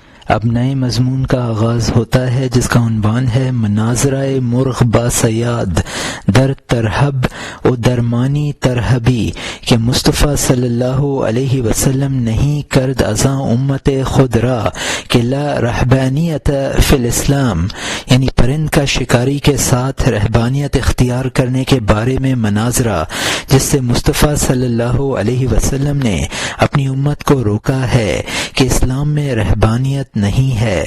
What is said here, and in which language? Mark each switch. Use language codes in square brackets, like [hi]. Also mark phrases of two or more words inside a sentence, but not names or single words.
[ur] اب نئے مضمون کا آغاز ہوتا ہے جس کا عنوان ہے [fa] مناظرہ مرغ با صیاد در ترہب و درمانی ترہبی کہ مصطفیٰ صلی اللہ علیہ وسلم نہیں کرد ازاں امت خود را [ur] کہ [ar] لا رہبانیت فی الاسلام، [ur] یعنی پرند کا شکاری کے ساتھ رہبانیت اختیار کرنے کے بارے میں مناظرہ جس سے مصطفیٰ صلی اللہ علیہ وسلم نے اپنی امت کو روکا ہے کہ اسلام میں رہبانیت نہیں ہے۔